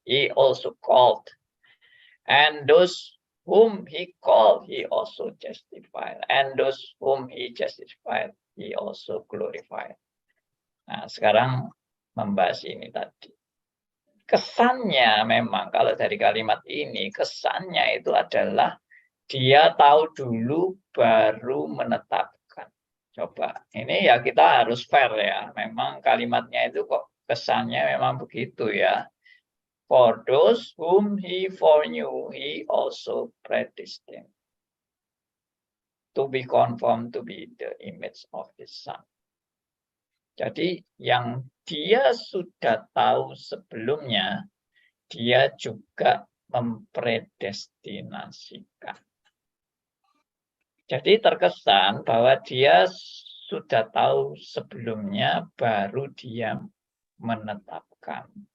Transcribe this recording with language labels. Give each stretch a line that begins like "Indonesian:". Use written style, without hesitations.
English: He also called. And those whom he called, he also justified. And those whom he justified, he also glorified.
Indonesian: Nah, sekarang membahas ini tadi. Kesannya memang kalau dari kalimat ini, kesannya itu adalah dia tahu dulu baru menetapkan. Coba, ini ya kita harus fair ya. Memang kalimatnya itu kok kesannya memang begitu ya.
English: For those whom he foreknew, he also predestined to be conformed to be the image of his son.
Indonesian: Jadi yang dia sudah tahu sebelumnya, dia juga mempredestinasikan. Jadi terkesan bahwa dia sudah tahu sebelumnya, baru dia menetapkan.